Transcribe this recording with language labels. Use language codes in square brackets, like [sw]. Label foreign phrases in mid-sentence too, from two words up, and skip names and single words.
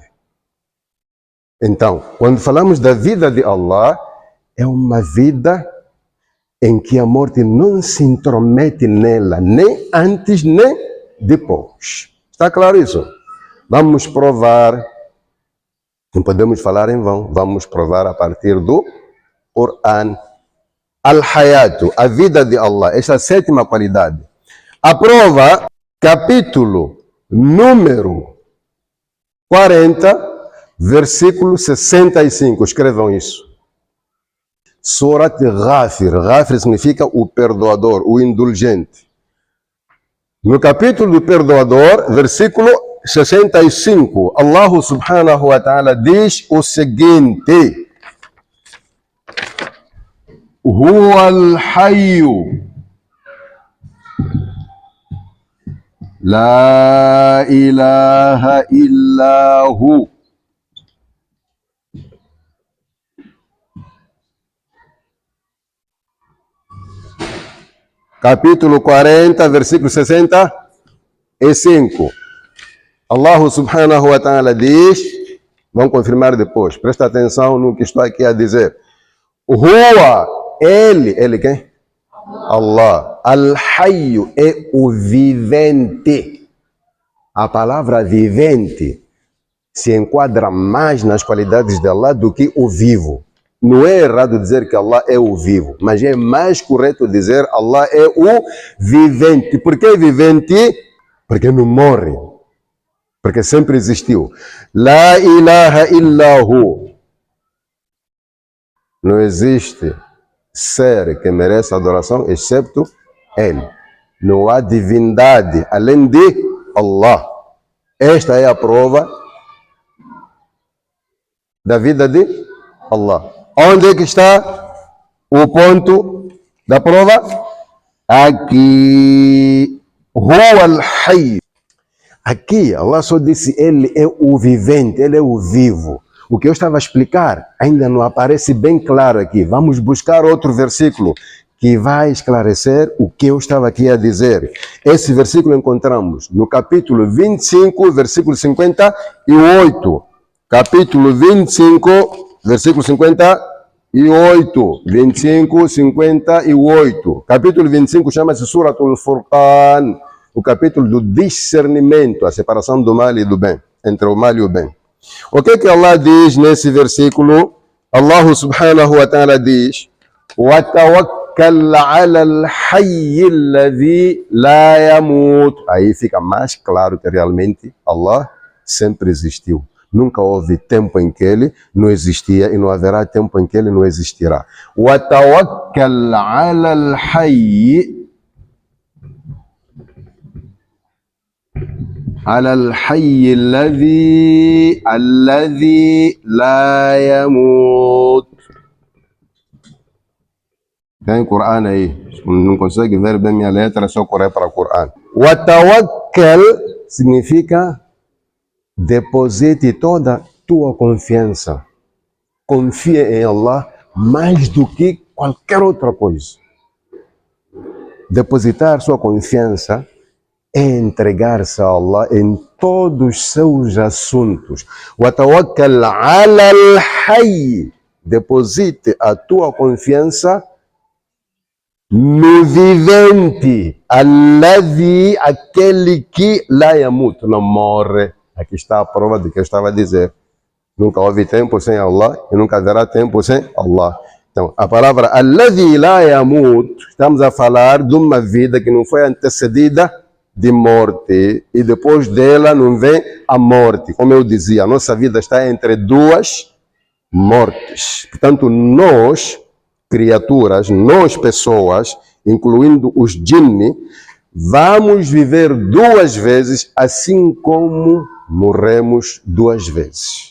[pt] Então, quando falamos da vida de Allah, é uma vida em que a morte não se intromete nela, nem antes, nem depois. Está claro isso? Vamos provar. Não podemos falar em vão. Vamos provar a partir do Quran. Al-Hayatu, a vida de Allah. Esta é a sétima qualidade. A prova, capítulo número 40, versículo 65. Escrevam isso. Surat Ghafir. Ghafir significa o perdoador, o indulgente. No capítulo do perdoador, versículo 65, Allah [ar] سبحانه وتعالى [pt] diz o seguinte: [ar] هو الحي لا إله إلا هو [pt] capítulo 40, versículo 65. Allah [ar] سبحانه وتعالى [pt] diz, vamos confirmar depois, presta atenção no que estou aqui a dizer. Huwa, ele quem? Allah. Al-Hayyu é o vivente. A palavra vivente se enquadra mais nas qualidades de Allah do que o vivo. Não é errado dizer que Allah é o vivo, mas é mais correto dizer Allah é o vivente. Por que vivente? Porque não morre. Porque sempre existiu. [ar] لا إله إلا هو. [pt] Não existe ser que merece adoração excepto Ele. Não há divindade além de Allah. Esta é a prova da vida de Allah. Onde é que está o ponto da prova? Aqui. [ar] هو الحي. [pt] Aqui, Allah só disse, ele é o vivente, ele é o vivo. O que eu estava a explicar ainda não aparece bem claro aqui. Vamos buscar outro versículo que vai esclarecer o que eu estava aqui a dizer. Esse versículo encontramos no capítulo 25, versículo 58. Capítulo 25, versículo 58. 25, 58. Capítulo 25 chama-se Suratul Furqan. O capítulo do discernimento, a separação do mal e do bem, entre o mal e o bem. O que Allah diz nesse versículo? Allah [ar] سبحانه وتعالى [pt] diz: [ar] وَتَوَكَّلْ عَلَى الْحَيِّ الَّذِي لَا يَمُوتُ. [pt] Aí fica mais claro que realmente Allah sempre existiu. Nunca houve tempo em que ele não existia e não haverá tempo em que ele não existirá. [ar] وَتَوَكَّلْ عَلَى الْحَيِّ على الحي الذي لا يموت. [pt] Tem Coran aí. Não consegue ver bem minha letra, é só correr para o Coran. Watawakkal significa deposite toda a tua confiança. Confia em Allah mais do que qualquer outra coisa. Depositar sua confiança é entregar-se a Allah em todos os seus assuntos. [ar] وَتَوَكَّلْ عَلَى الْحَيِّ. [pt] Deposite a tua confiança no vivente. الَّذِي, aquele que [ar] لا يموت, [pt] não morre. Aqui está a prova do que eu estava a dizer. Nunca houve tempo sem Allah e nunca haverá tempo sem Allah. Então, a palavra [ar] الَّذِي لَا يَمُوت, [pt] estamos a falar de uma vida que não foi antecedida de morte, e depois dela não vem a morte. Como eu dizia, a nossa vida está entre duas mortes. Portanto, nós, criaturas, nós pessoas, incluindo os jinni, vamos viver duas vezes, assim como morremos duas vezes.